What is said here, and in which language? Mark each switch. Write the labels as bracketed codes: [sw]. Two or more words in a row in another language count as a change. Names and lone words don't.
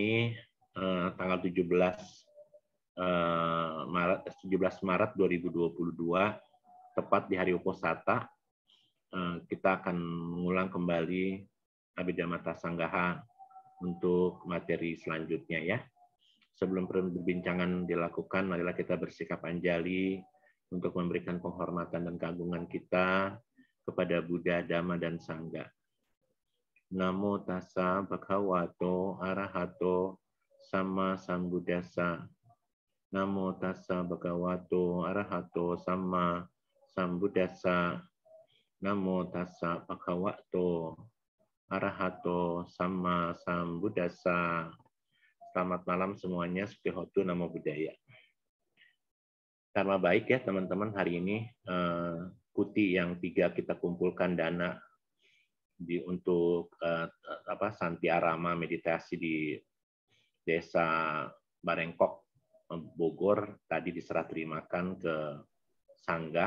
[id] Hari ini tanggal 17 17 Maret 2022, tepat di Hari Uposatha, kita akan mengulang kembali Abhidhamma Sanggaha untuk materi selanjutnya ya. Sebelum perbincangan dilakukan, marilah kita bersikap anjali untuk memberikan penghormatan dan keagungan kita kepada Buddha, Dhamma, dan Sangha. [pi] Namo tassa bhagavato arahato sama sambuddhassa. Namo tassa bhagavato arahato sama sambuddhassa. Namo tassa bhagavato arahato sama sambuddhassa. [id] Selamat malam semuanya, [pi] Sukihotu Namo Buddhaya. [id] Karena baik ya teman-teman, hari ini kuti yang 3 kita kumpulkan dana untuk Santi Arama meditasi di Desa Barengkok, Bogor, tadi diserah terimakan ke Sangga.